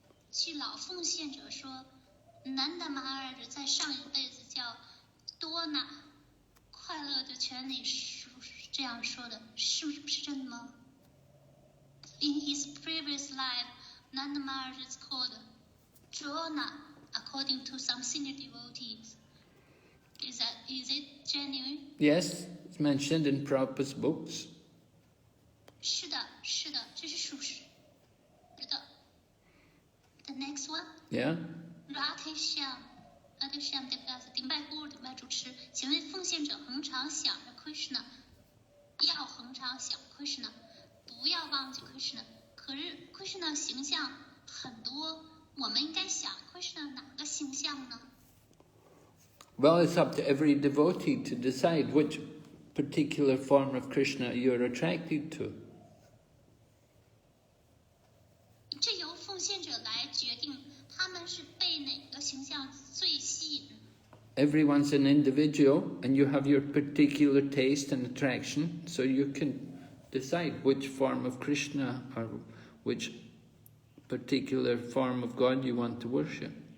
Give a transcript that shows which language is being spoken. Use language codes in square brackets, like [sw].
[zh] 据老奉献者说，南达马哈尔在上一辈子叫多纳，快乐的权利是这样说的，是不是真的吗 ？ [en] In his previous life, Nanda Maharaj is called Drona, according to some senior devotees. Is it genuine? Yes, it's mentioned in Prabhupada's books. [zh] 是的，这是属实的。 [en] The next one. Yeah. [zh] Radhesham Devdas 顶拜姑顶拜主持，请问奉献者恒常想着 Krishna， 要恒常想 Krishna， 不要忘记 Krishna，可是 Krishna 形象很多，我们应该想 Krishna 哪个形象呢？ [en] Well, it's up to every devotee to decide which particular form of Krishna you're attracted to. [zh] 这由奉献者来决定，他们是被哪个形象最吸引。 [en] Everyone's an individual, and you have your particular taste and attraction, so you can decide which form of Krishna or which particular form of God you want to worship.